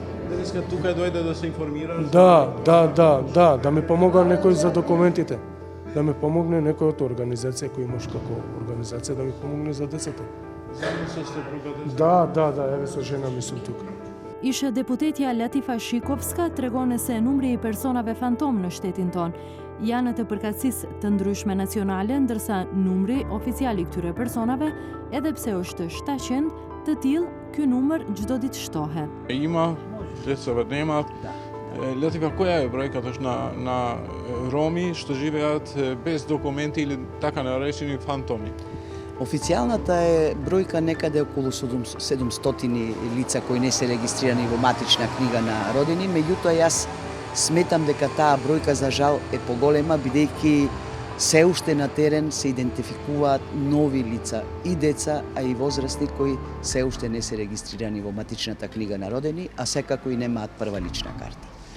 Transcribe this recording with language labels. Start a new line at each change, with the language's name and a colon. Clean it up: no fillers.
Macedonian: Денеска тука дојде да се информираш? Да ми помога некој за документите. Да ми помогне некој од организација кој имаш како организација, да ми помогне за децата. Заедно со сопругата? Да, еве со жена ми сум тука.
Albanian: Ishe deputetja Latifa Shikovska tregone se numri I personave fantom në shtetin ton janë të përkatësisë të ndryshme nacionale, ndërsa numri oficial I këtyre personave, edhe pse është 700, të tillë, ky numër çdo ditë shtohet.
Macedonian: Има, децата немаат. Латифа, која е бројката на роми што живеат без документи или така наречени фантоми? Официјалната е бројка некаде околу 700 лица кои не се регистрирани во матична книга на родини, меѓутоа јас сметам дека таа бројка за жал е поголема, бидејќи се уште на терен се идентификуваат нови лица и деца, а и возрастни кои се уште не се регистрирани во матичната книга на родени, а секако и немаат прва лична карта.